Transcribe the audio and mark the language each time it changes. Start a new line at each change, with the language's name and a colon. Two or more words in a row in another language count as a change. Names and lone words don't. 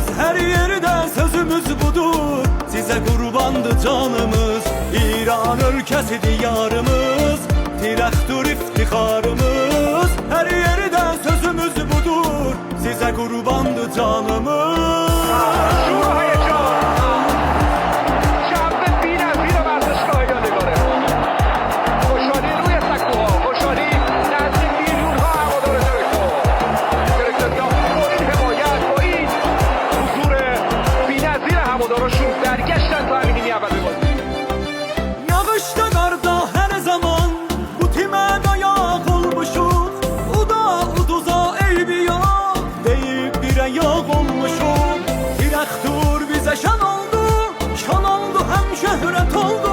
Azerbaijani: Hər yerdə sözümüz budur, sizə qurbandı canımız. İran ölkəsi diyarımız, tirəxtur iftixarımız. Hər yerdə sözümüz budur, sizə qurbandı canımız.
Persian: شور و هیجان. جنبه بی‌نظیر ورزشگاه یادگاره. خوشحالی روی سکوها. خوشحالی نزد میلیون‌ها هوادار درکتور. درکتوریا با این حمایت، با این حضور بی‌نظیر هوادارشون برگشتن تا همین نیمه اول بازی.
Azerbaijani: Yağışda qarda hər zaman bu timə dayaq olmuşuq. Uda uduza eybi yox, deyib birə yağ olmuşuq. Tirəxtur bizə şan oldu həm şöhrət oldu.